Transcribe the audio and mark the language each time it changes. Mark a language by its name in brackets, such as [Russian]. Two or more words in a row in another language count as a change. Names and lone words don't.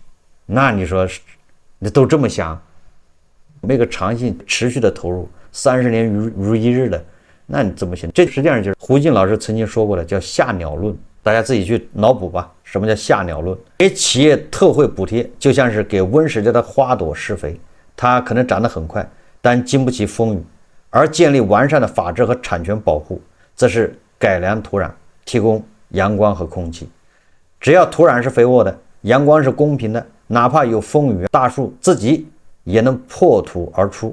[Chinese] 那你說你都这麼想，没個長性持續的投入，30年如一日的，那你怎麼行？這實際上就是胡靜老師曾經說過的，叫嚇鳥論。大家自己去腦補吧，什麼叫嚇鳥論？給企業特惠補貼，就像是給溫室裡的花朵施肥，它可能長得很快，但經不起風雨；而建立完善的法治和產權保護，則是改良土壤，提供陽光和空氣。只要土壤是肥沃的，陽光是公平的，哪怕有風雨，大樹自己也能破土而出。